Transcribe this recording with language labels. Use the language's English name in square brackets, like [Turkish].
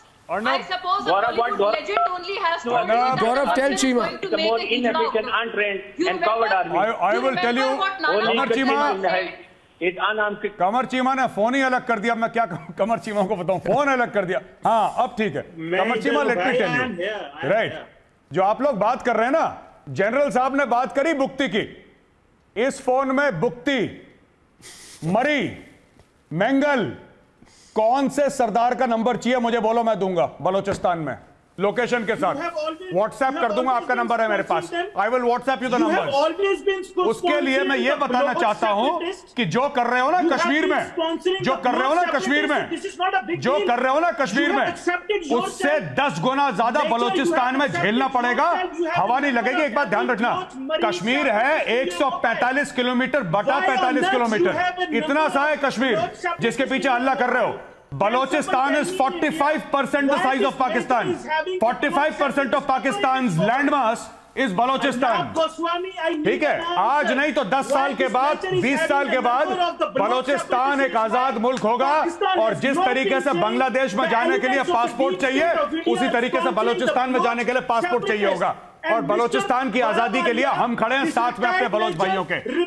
[English] I suppose a legend only has to Gaurav, tell Chima. It's a more inefficient, untrained and coward army. I will tell you, Qamar Chima. [Hindi] कमर चीमा ने phone ही अलग कर दिया। मैं क्या कमर चीमा को बताऊं, phone अलग कर दिया। हाँ अब ठीक है कमर Cheema, [English] let me tell you, right, [Hindi] जो आप लोग बात कर रहे हैं ना, जनरल साहब ने बात करी बुक्ति की। इस फोन में बुक्ति, मरी, मेंगल, कौन से सरदार का नंबर चाहिए मुझे बोलो, मैं दूंगा बलोचिस्तान में। लोकेशन के साथ व्हाट्सएप कर दूंगा, आपका नंबर है मेरे पास, [English] I will WhatsApp you the number. [Hindi] उसके लिए मैं ये बताना चाहता हूं कि जो कर रहे हो ना कश्मीर में, जो कर रहे हो ना कश्मीर में, जो कर रहे हो ना कश्मीर में, उससे 10 गुना ज्यादा बलूचिस्तान में झेलना पड़ेगा, हवा नहीं लगेगी। एक बात ध्यान रखना, कश्मीर है 145 किलोमीटर बटा 45 किलोमीटर, इतना सा है कश्मीर जिसके पीछे हल्ला कर रहे हो। [English] Balochistan is 45% the size of Pakistan. 45% of Pakistan's landmass is Balochistan. [Hindi] ठीक है, आज नहीं तो 10 साल के बाद, 20 साल के बाद बलोचिस्तान एक आजाद मुल्क होगा, और जिस तरीके से बांग्लादेश में जाने के लिए पासपोर्ट चाहिए, उसी तरीके से बलोचिस्तान में जाने के लिए पासपोर्ट चाहिए होगा। और बलोचिस्तान की आजादी के लिए हम खड़े हैं साथ में अपने बलोच भाइयों के।